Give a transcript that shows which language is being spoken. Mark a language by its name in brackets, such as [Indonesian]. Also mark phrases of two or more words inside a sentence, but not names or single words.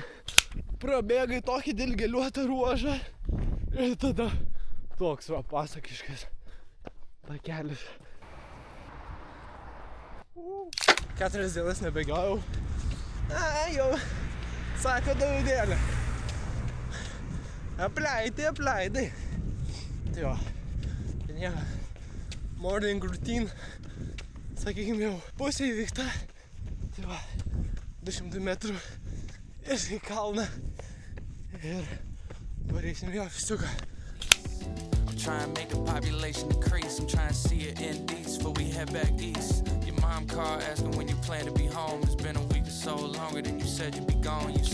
[Lithuanian] Prabėgai tokį dilgėliuotą ruožą. Ir tada toks va pasakiškas takelis. 4 dienas nebėgiojau. Jau, sako Davidėlė. Apleidai. Tai jo, nieko. [English] Morning routine. [Lithuanian] Sakykim, jau pusė įvykta. Tai va, 200 metrų ir į kalną. Ir pareiksim jo ofisiuką. [English] I'm trying to make the population increase. I'm trying to see it in east before we head back east. Your mom called asking when you plan to be home. It's been a week or so, longer than you said you'd be gone.